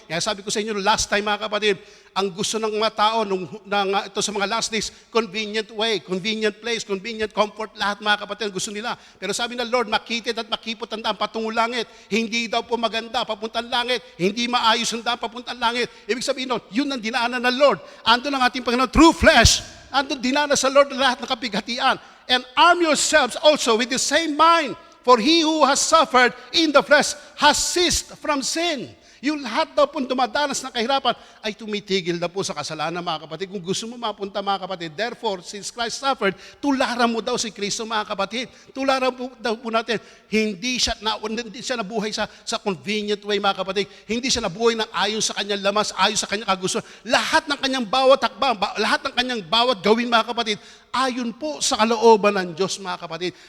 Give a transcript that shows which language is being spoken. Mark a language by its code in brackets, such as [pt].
[tl] Kaya sabi ko sa inyo, last time, mga kapatid, ang gusto ng mga tao, ito sa mga last days, [en] convenient way, convenient place, convenient comfort, [tl] lahat, mga kapatid, gusto nila. Pero sabi ng Lord, makitid at makipot ang daan patungo langit. Hindi daw po maganda, papuntang langit. Hindi maayos ang daan, papuntang langit. Ibig sabihin nun, yun ang dinaanan ng Lord. Andun ang ating Panginoon, [en] through flesh. [tl] Andun dinanas sa Lord lahat ng kapighatian. [en] And arm yourselves also with the same mind, for he who has suffered in the flesh has ceased from sin. [tl] Yung lahat daw pong dumadanas ng kahirapan ay tumitigil na po sa kasalanan, mga kapatid. Kung gusto mo mapunta, mga kapatid, [en] therefore, since Christ suffered, [tl] tularan mo daw si Kristo, mga kapatid. Tularan po daw po natin. Hindi siya nabuhay sa [en] convenient way, [tl] mga kapatid. Hindi siya nabuhay ng ayon sa kanyang lamas, ayon sa kanyang kagustuhan. Lahat ng kanyang bawat hakbang, lahat ng kanyang bawat gawin, mga kapatid, ayon po sa kalooban ng Diyos, mga kapatid.